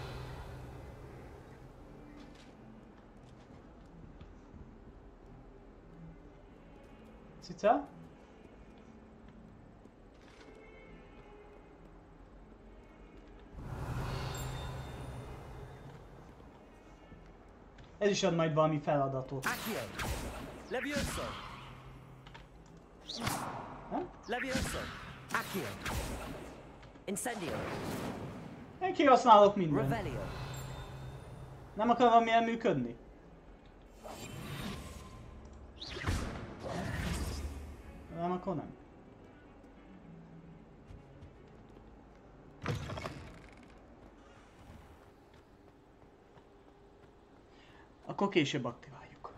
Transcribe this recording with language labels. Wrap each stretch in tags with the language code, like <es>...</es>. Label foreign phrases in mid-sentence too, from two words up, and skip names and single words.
<hu>Cica? Ez is ad majd valami feladatot. Levioso. Levioso. Accio. Incendio. Én kihasználok mindent. Revelio. Nem akar valamilyen működni? Nem, akkor nem. Akkor később aktiváljuk.</hu>